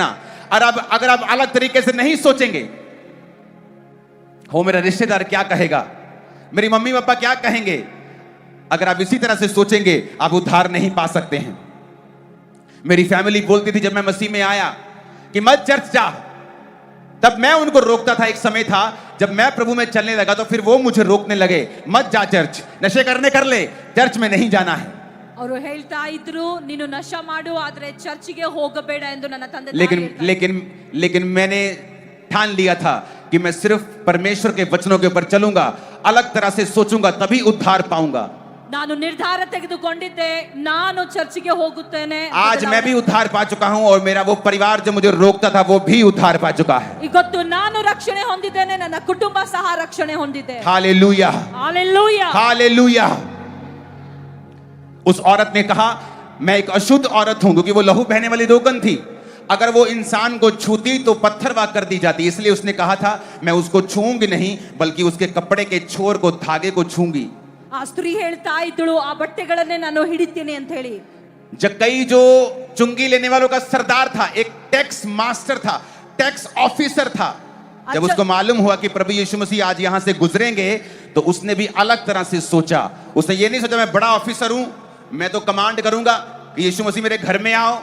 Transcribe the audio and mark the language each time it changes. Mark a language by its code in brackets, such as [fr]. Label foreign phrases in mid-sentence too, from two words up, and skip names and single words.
[hi] और अब अगर आप अलग तरीके से नहीं सोचेंगे, हो मेरा रिश्तेदार क्या कहेगा, मेरी मम्मी पापा क्या कहेंगे, अगर आप इसी तरह से सोचेंगे आप उद्धार नहीं पा सकते हैं। मेरी फैमिली बोलती थी जब मैं मसीह में आया कि मत चर्च जा, तब मैं उनको रोकता था। एक समय था जब मैं प्रभु में चलने लगा तो फिर वो मुझे रोकने लगे, मत जा चर्च, नशे करने कर ले, चर्च में नहीं जाना है। [kn] ಅವರು ಹೇಳ್ತಾ ಇದ್ರು ನೀನು ನಶ ಮಾಡು ಆದ್ರೆ ಚರ್ಚಿಗೆ ಹೋಗಬೇಡ ಎಂದು ನನ್ನ ತಂದೆ [hi] लेकिन मैंने ठान लिया था कि मैं सिर्फ परमेश्वर के वचनों के ऊपर चलूंगा, अलग तरह से सोचूंगा, तभी उद्धार पाऊंगा। [kn] ನಾನು ನಿರ್ಧಾರ ತೆಗೆದುಕೊಂಡಿದ್ದೆ, ನಾನು ಚರ್ಚಿಗೆ ಹೋಗುತ್ತೇನೆ। [hi] आज मैं भी उद्धार पा चुका हूं और मेरा वो परिवार जो मुझे रोकता था वो भी उद्धार पा चुका है। [kn] ಇವತ್ತು ನಾನು ರಕ್ಷಣೆ ಹೊಂದಿದ್ದೇನೆ, ನನ್ನ ಕುಟುಂಬ ಸಹ ರಕ್ಷಣೆ ಹೊಂದಿದೆ। [hi] हालेलुया, हालेलुया, हालेलुया। उस औरत ने कहा मैं एक अशुद्ध औरत हूं, क्योंकि वो लहू बहने वाली रोगन थी। अगर वो इंसान को छूती तो पत्थर वाक कर दी जाती, इसलिए उसने कहा था मैं उसको छूंगी नहीं बल्कि उसके कपड़े के छोर को, धागे को छूंगी। [kn] ಆ ಸ್ತ್ರೀ ಹೇಳ್ತಾ ಇದ್ದಳು ಆ ಬಟ್ಟೆಗಳನ್ನೇ ನಾನು ಹಿಡಿತೀನಿ ಅಂತ ಹೇಳಿ। [hi] जक्कई जो चुंगी लेने वालों का सरदार था, एक [en] tax master [hi] था, [en] tax officer [hi] था। जब उसको मालूम हुआ कि प्रभु यीशु मसीह आज यहां से गुजरेंगे तो उसने भी अलग तरह से सोचा। उसने ये नहीं सोचा मैं बड़ा ऑफिसर हूं, मैं तो कमांड करूंगा कि यीशु मसीह मेरे घर में आओ।